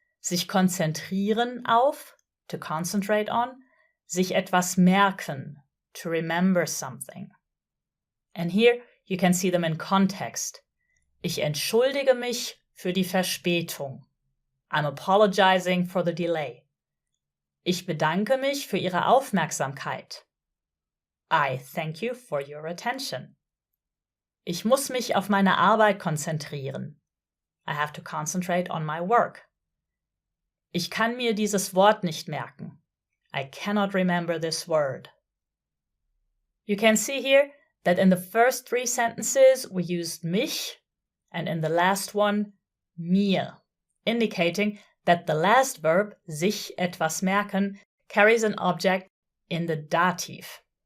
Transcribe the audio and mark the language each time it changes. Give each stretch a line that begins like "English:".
German: Sich konzentrieren auf,
English: to concentrate on.
German: Sich etwas merken,
English: to remember something. And here you can see them in context.
German: Ich entschuldige mich für die Verspätung.
English: I'm apologizing for the delay.
German: Ich bedanke mich für Ihre Aufmerksamkeit.
English: I thank you for your attention.
German: Ich muss mich auf meine Arbeit konzentrieren.
English: I have to concentrate on my work.
German: Ich kann mir dieses Wort nicht merken.
English: I cannot remember this word. You can see here that in the first three sentences we used mich, and in the last one, mir, indicating that the last verb, sich etwas merken, carries an object in the dative.